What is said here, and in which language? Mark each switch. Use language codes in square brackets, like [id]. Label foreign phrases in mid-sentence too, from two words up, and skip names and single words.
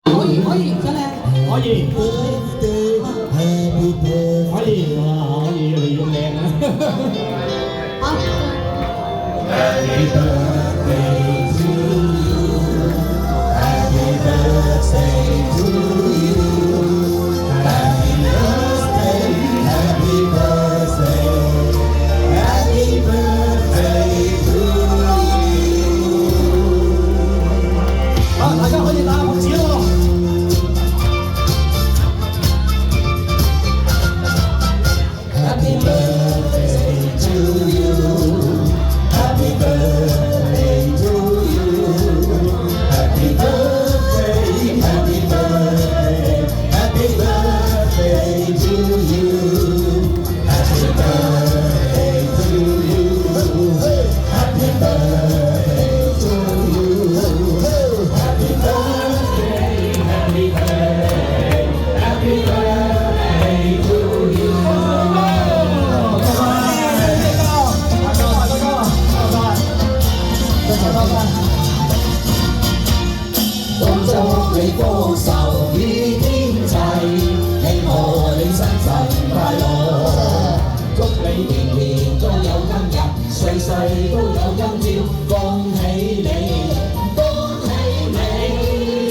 [yue] 可以，真係可以，可以，哇，可以越嚟越靚啊好。 [en] Happy birthday to you. Happy birthday to you. Happy birthday, happy birthday, happy birthday to you. [yue] 好，大家可以打下拇指咯。 [en] Happy birthday to you. Happy birthday to you. Happy birthday, happy birthday, happy birthday to you. Happy birthday to you. Happy birthday to you. Happy birthday, happy birthday, happy birthday to you. [yue] 恭祝你福壽與天齊，慶賀你生辰快樂，祝你年年都有今日，歲歲都有今朝，恭喜你，恭喜你！